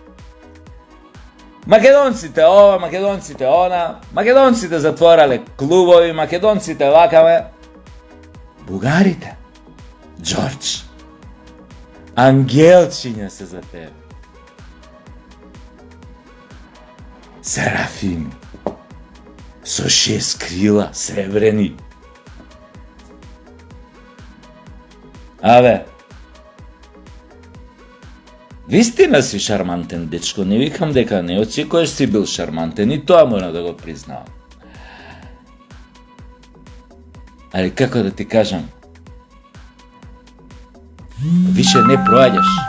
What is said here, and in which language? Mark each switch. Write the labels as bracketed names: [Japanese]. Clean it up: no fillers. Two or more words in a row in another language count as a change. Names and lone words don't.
[Macedonian] Македонците ова, Македонците она, Македонците затворале клубови, Македонците вакаве, Бугарите, Ѓорѓ, ангелчиња се за тебе, Серафими, со 6 крила, сребрени. Абе, вистина си шармантен, дечко, не викам дека не од секојаш си бил шармантен, и тоа мора да го признавам. Али како да ти кажам, више не проаѓаш.